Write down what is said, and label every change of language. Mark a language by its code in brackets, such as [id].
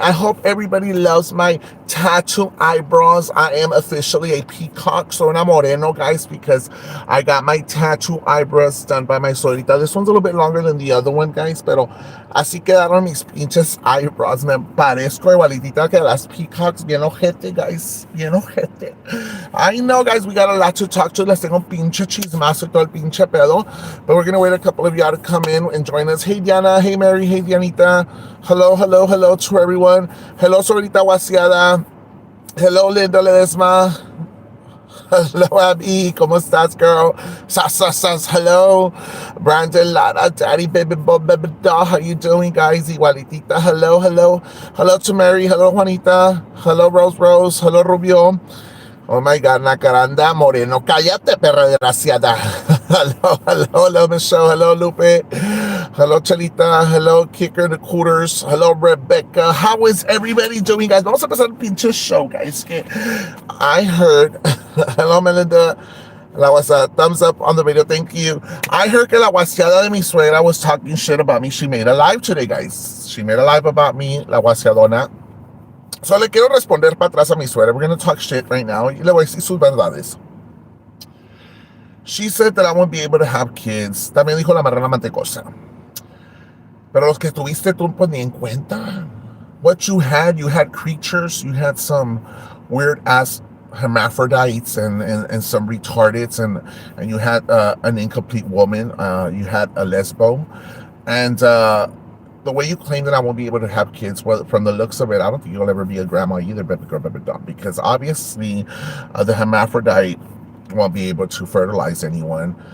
[en] I hope everybody loves my tattoo eyebrows. I am officially a peacock, so una moreno, guys, because I got my tattoo eyebrows done by my suegrita. This one's a little bit longer than the other one, guys, [es] pero así quedaron mis pinches [en] eyebrows. [es] Me parezco igualitita que las peacocks. Bien ojete, guys. Bien ojete. [en] I know, guys, we got a lot to talk to. [es] Les tengo un pinche chismazo y todo el pinche pedo. [en] But we're going to wait a couple of y'all to come in and join us. Hey, Diana. Hey, Mary. Hey, Dianita. Hello, hello, hello to everyone. Hello, Sorita Wasiada. Hello, Linda Ledesma. Hello, Abby. [es] ¿Cómo estás, [en] girl? Sas. Hello. Brandon Lara, Daddy, Baby Bob, Baby Doll. How you doing, guys? Igualitita. Hello. Hello to Mary. Hello, Juanita. Hello, Rose. Hello, Rubio. Oh my God, Nacaranda Moreno. [es] Cállate, perra desgraciada. [en] Hello, Michelle. Hello, Lupe. Hello, Chelita. Hello, Kicker the Cooters. Hello, Rebecca. How is everybody doing, guys? [es] Vamos a empezar el pinche show, [en] guys. I heard. Hello, Melinda. That was a thumbs up on the video. Thank you. I heard [es] que la wasiada de mi suegra [en] was talking shit about me. She made a live today, guys. She made a live about me, [es] la wasiadona. So le quiero responder para atrás a mi suegra. [en] We're going to talk shit right now. [es] Y le voy a decir sus verdades. [en] She said that I won't be able to have kids. [es] También dijo la marrana mantecosa. Pero los que tuviste tú pues ni en cuenta. [en] What you had creatures. You had some weird ass hermaphrodites and some retardeds. And you had an incomplete woman. You had a lesbo. And the way you claim that I won't be able to have kids, well, from the looks of it, I don't think you'll ever be a grandma either, baby girl, baby doll, because obviously the hermaphrodite won't be able to fertilize anyone.